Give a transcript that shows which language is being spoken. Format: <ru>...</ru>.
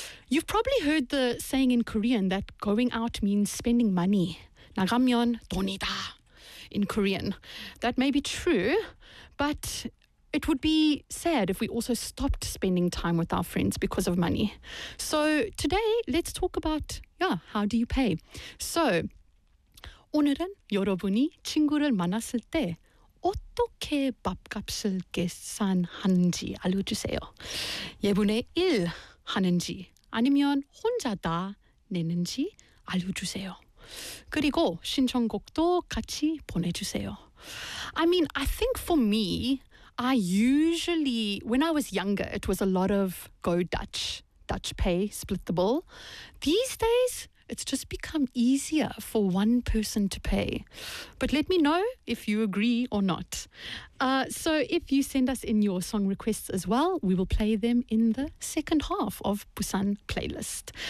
<en>You've probably heard the saying in Korean that going out means spending money.</en> <ko>나가면 돈이다</ko> <en>in Korean. That may be true, but it would be sad if we also stopped spending time with our friends because of money. So today, let's talk about, yeah, how do you pay?</en> <ko>So 오늘은 여러분이 친구를 만났을 때 어떻게 밥값을 계산하는지 알려주세요. 예분의 1 하는지 아니면 혼자 다 내는지 알려주세요. 그리고 신청곡도 같이 보내주세요.</ko> <en>I mean, I think for me, I usually, when I was younger, it was a lot of go Dutch, Dutch pay, split the bill. These days, it's just become easier for one person to pay. But let me know if you agree or not. So if you send us in your song requests as well, we will play them in the second half of Busan playlist.</en>